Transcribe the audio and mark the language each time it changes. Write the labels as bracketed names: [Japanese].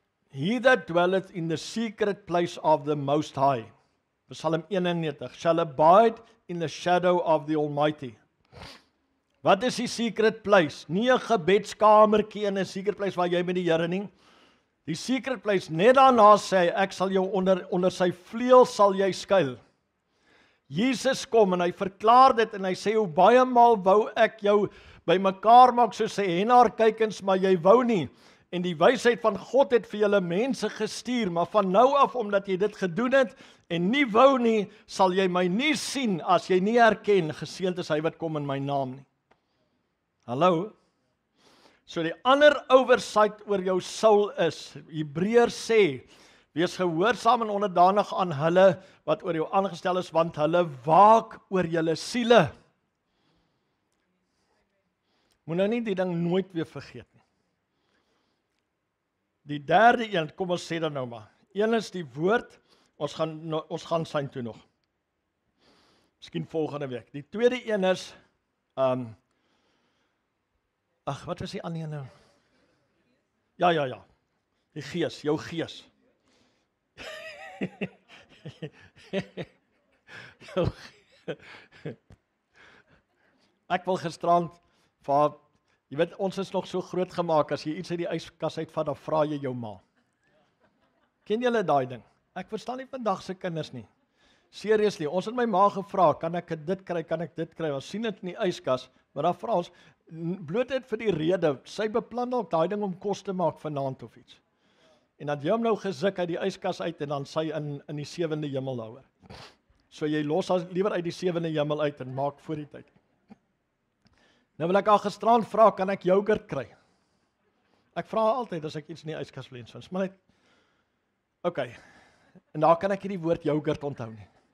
[English] He that dwelleth in the secret place of the Most High, Psalm 91, shall abide in the shadow of the Almighty. [Afrikaans] Wat is die secret place? Nie 'n gebedskamertjie in 'n secret place waar jy met die Here nie. Die secret place, net daarna sê hy, ek sal jou onder sy vleuel sal jy skuil. Jesus kom en hy verklaar dit en hy sê, hoe baie maal wou ek jou bymekaar maak soos 'n hennaarkuikens, maar jy wou nie. En die wysheid van God het vir julle mense gestuur, maar van nou af, omdat jy dit gedoen het en nie wou nie, sal jy my nie sien as jy nie erken, geseënd is hy wat kom in my naam nie. Hallo? So die ander oversight oor jou soul is, Hebreërs sê, wees gehoorsaam en onderdanig aan hulle wat oor jou aangestel is, want hulle waak oor julle siele. Moet nou nie die ding nooit weer vergeet nie. Die derde een, kom ons sê dan nou maar. Een is die woord, ons gaan sy toe nog. Miskien volgende week. Die tweede een is, wat was die ander een nou? Ja. Die gees, jou gees. Ek wil gisterand vir, jy weet, ons is nog so groot gemaak, as jy iets uit die yskas uitvat, dan vra jy jou ma. Ken julle daai ding? Ek verstaan nie vandag se kinders nie. Seriously, ons het my ma gevra, kan ek dit kry, ons sien dit in die yskas, maar dan vra ons, bloot net vir die rede, sy beplan dalk daai ding om kos te maak vanaand of iets. En dan jy hom nou gesik uit die yskas uit en dan sy in die 7de hemel daaroor. So jy los haar liewer uit die 7de hemel uit en maak voor die tyd. Nou wil ek al gisterand vra, kan ek yoghurt kry? Ek vra altyd as ek iets in die yskas wil hê, maar net okay. En daar kan ek nie die woord yoghurt onthou nie.